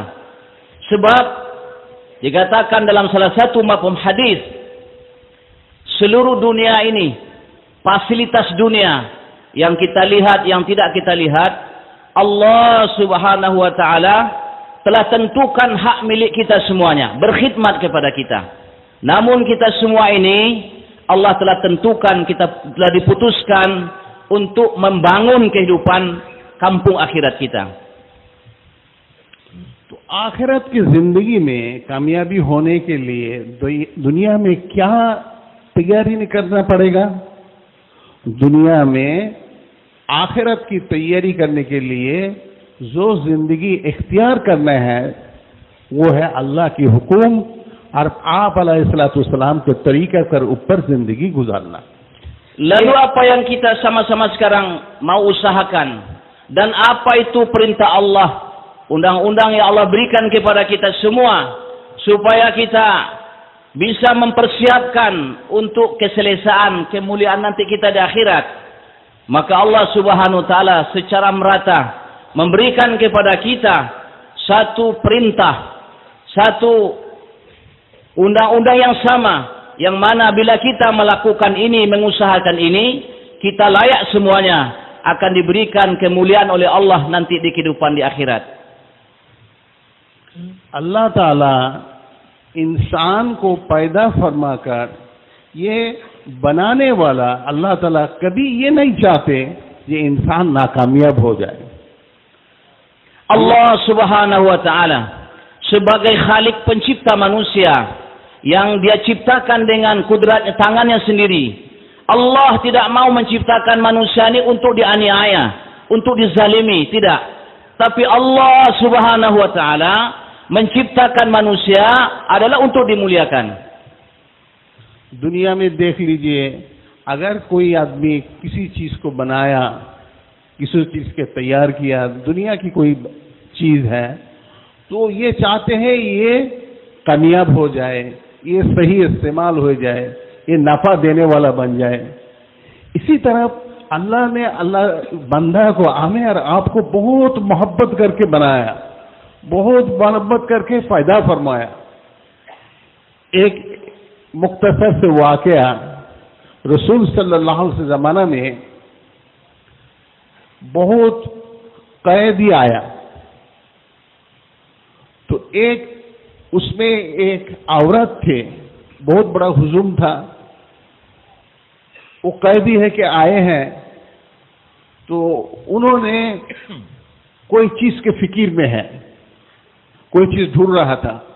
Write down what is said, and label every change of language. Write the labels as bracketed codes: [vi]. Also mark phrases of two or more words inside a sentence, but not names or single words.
[ms] Sebab dikatakan dalam salah satu mafhum hadis, seluruh dunia ini, fasilitas dunia yang kita lihat, yang tidak kita lihat, [ar] الله سبحانه وتعالى [ms] telah tentukan hak milik kita semuanya, berkhidmat kepada kita. Namun kita semua ini Allah telah tentukan, kita telah diputuskan untuk membangun kehidupan kampung akhirat kita. [hi] तो आखिरत की जिंदगी में कामयाबी होने के लिए दुनिया में क्या तैयारी करना पड़ेगा? दुनिया में आखिरत की तैयारी करने के लिए जो जिंदगी इख्तियार करना है वो है अल्लाह की हुक्म और आप अलैहिस्सलाम के तरीके पर ऊपर जिंदगी गुजारना. [ms] Lalu apa yang kita sama-sama sekarang mau usahakan, dan apa itu perintah Allah, undang-undang yang Allah berikan kepada kita semua supaya kita bisa mempersiapkan untuk keselesaan, kemuliaan nanti kita di akhirat. Maka [ar] الله سبحانه وتعالى [ms] secara merata memberikan kepada kita satu perintah, satu undang-undang yang sama, yang mana bila kita melakukan ini, mengusahakan ini, kita layak semuanya akan diberikan kemuliaan oleh Allah nanti di kehidupan di akhirat. [hi] अल्लाह ताला इंसान को पैदा फरमाकर ये बनाने वाला अल्लाह ताला कभी ये नहीं चाहते ये इंसान नाकामयाब हो जाए. [ar] الله سبحانه وتعالى [ms] sebagai Khalik pencipta manusia yang dia ciptakan dengan kudratnya, tangannya sendiri. Allah tidak mau menciptakan manusia ini untuk dianiaya, untuk dizalimi, tidak. Tapi Allah Subhanahu wa taala menciptakan manusia adalah untuk dimuliakan. [hi] दुनिया में देख लीजिए, अगर कोई आदमी किसी चीज को बनाया, किसी चीज के तैयार किया, दुनिया की कोई चीज है, तो ये चाहते हैं ये कामयाब हो जाए, ये सही इस्तेमाल हो जाए, ये नफा देने वाला बन जाए. इसी तरह अल्लाह ने बंदा को, हमें और आपको बहुत मोहब्बत करके बनाया, बहुत मोहब्बत करके पैदा फरमाया. एक मुख्तसर से वाकया, रसूल [ar] صلى الله عليه وسلم [hi] ज़माना में बहुत कैदी आया, तो उसमें एक औरत थे, बहुत बड़ा हुजूम था. वो कैदी है कि आए हैं, तो उन्होंने कोई चीज के फिक्र में है, कोई चीज ढूंढ रहा था.